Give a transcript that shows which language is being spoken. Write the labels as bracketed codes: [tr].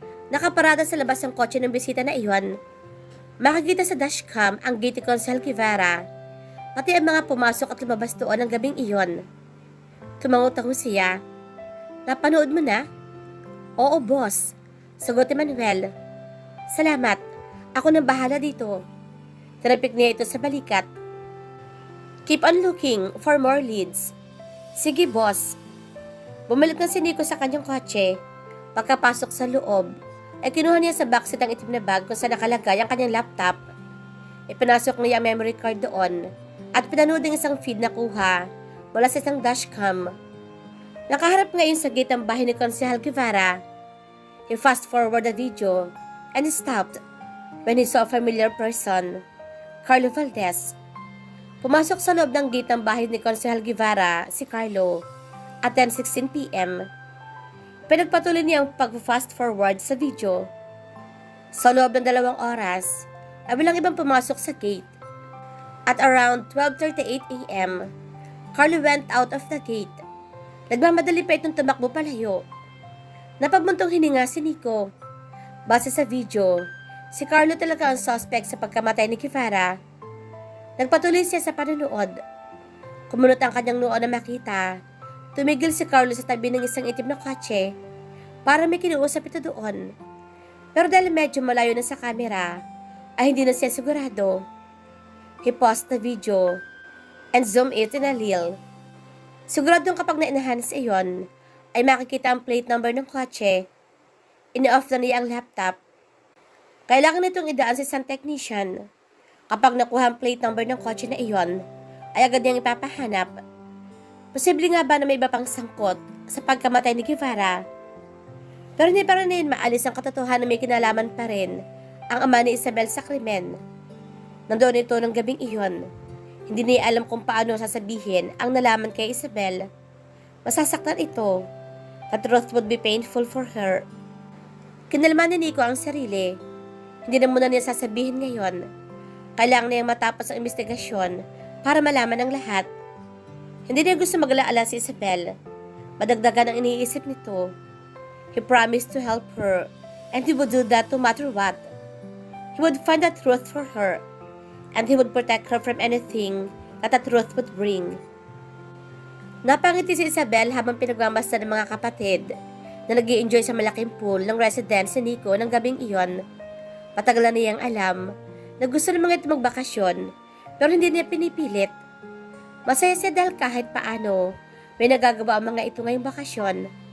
[tl] Nakaparada sa labas ng kotse ng bisita na iyon. Makikita sa dashcam ang gate ni Konsehal Guevara, pati ang mga pumasok at lumabas doon ng gabing iyon. Tumango-tango siya. Napanood mo na? Oo, boss. Sagot ni Manuel. Salamat. Ako nang bahala dito. Tinapik niya ito sa balikat. [en] Keep on looking for more leads. [tl] Sige, boss. Bumalik na si Nico sa kanyang kotse. Pagkapasok sa loob, ay kinuha niya sa backseat ang itim na bag kung saan nakalagay ang kanyang laptop. Ipinasok niya ang memory card doon at pinanood ng isang feed na kuha mula sa isang dashcam. Nakaharap ngayon sa gate ang bahay ni Konsehal Guevara. [en] He fast forward the video and stopped when he saw a familiar person, Carlo Valdez. [tl] Pumasok sa loob ng gate ng bahay ni Konsehal Guevara si Carlo at 10:16 p.m. Pinagpatuloy niya ang pag-fast forward sa video. Sa loob ng 2 oras, ay walang ibang pumasok sa gate. [en] At around 12:38 a.m., Carlo went out of the gate. [tl] Nagmamadali pa itong tumakbo palayo. Napagmuntong hininga si Nico. Base sa video, si Carlo talaga ang suspect sa pagkamatay ni Guevara. Nagpatuloy siya sa panonood. Kumunot ang kanyang noo na makita. Tumigil si Carlo sa tabi ng isang itim na kotse para may kinuusap ito doon. Pero dahil medyo malayo na sa camera, ay hindi na siya sigurado. [en] He paused the video and zoomed it in a little. [tl] Siguradong kapag na-enhance iyon, ay makikita ang plate number ng kotse. Ini-off na niya ang laptop. Kailangan nitong idaan sa isang technician. Kapag nakuha ang plate number ng kotse na iyon, ay agad niyang ipapahanap. Posible nga ba na may iba pang sangkot sa pagkamatay ni Guevara? Pero hindi pa rin maalis ang katotohanan na may kinalaman pa rin ang ama ni Isabel sa krimen. Nandoon ito ng gabing iyon. Hindi niya alam kung paano sasabihin ang nalaman kay Isabel. Masasaktan ito. [en] The truth would be painful for her. [tl] Kinalman ni Nico ang sarili. Hindi na muna niya sasabihin ngayon. Kailangan niyang matapos ang investigasyon para malaman ang lahat. Hindi niya gusto mag-alaala si Isabel. Madagdagan ang iniisip nito. [en] He promised to help her and he would do that no matter what. He would find the truth for her and he would protect her from anything that the truth would bring. [tl] Napangiti si Isabel habang pinagmamasdan ng mga kapatid na nag-i-enjoy sa malaking pool ng residence ni Nico ng gabing iyon. Matagal na niyang alam na gusto ng mga ito magbakasyon pero hindi niya pinipilit. Masaya siya dahil kahit paano may nagagawa ang mga ito ngayong bakasyon.